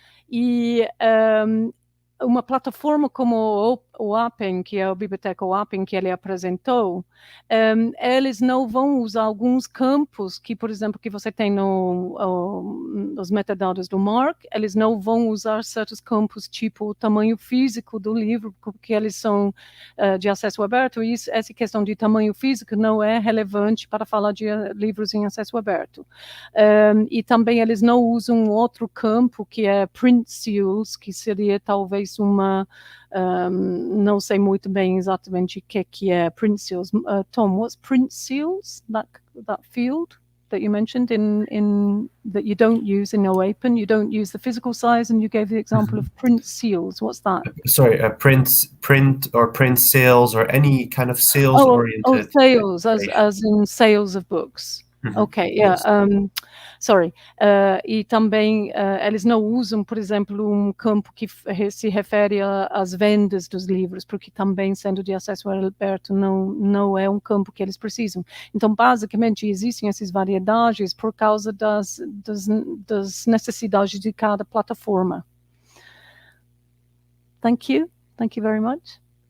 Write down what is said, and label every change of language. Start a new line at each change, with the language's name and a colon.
Portuguese: E uma plataforma como o Open, que é a biblioteca Open que ele apresentou, eles não vão usar alguns campos que, por exemplo, que você tem nos metadados do Mark, eles não vão usar certos campos, tipo o tamanho físico do livro, porque eles são de acesso aberto, e essa questão de tamanho físico não é relevante para falar de livros em acesso aberto. E também eles não usam outro campo, que é print seals, que seria talvez uma... não sei muito bem exatamente o que é print seals.
English: Tom, what's print seals? That field that you mentioned in that you don't use in OAPEN, you don't use the physical size, and you gave the example of print seals. What's that? Sorry, print or print sales or any kind of sales oriented. Sales, as in sales of books. Ok, yeah. Sorry.
Portuguese: E também eles não usam, por exemplo, um campo que se refere às vendas dos livros, porque também, sendo de acesso aberto, não é um campo que eles precisam. Então, basicamente, existem essas variedades por causa das necessidades de cada plataforma.
English: Thank you very much.